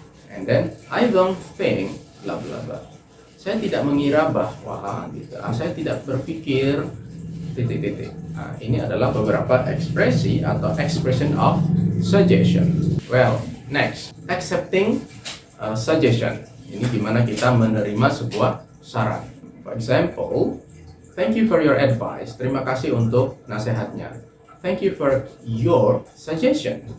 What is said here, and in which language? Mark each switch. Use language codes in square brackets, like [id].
[en] And then I don't think bla bla bla. [id] Saya tidak mengira bahwa gitu. Saya tidak berpikir titik-titik. Nah, ini adalah beberapa ekspresi atau [en] expression of suggestion. [id] Well, [en] Next, accepting suggestion. [id] Ini dimana kita menerima sebuah saran. [en] For example, thank you for your advice. [id] Terima kasih untuk nasihatnya. [en] Thank you for your suggestion.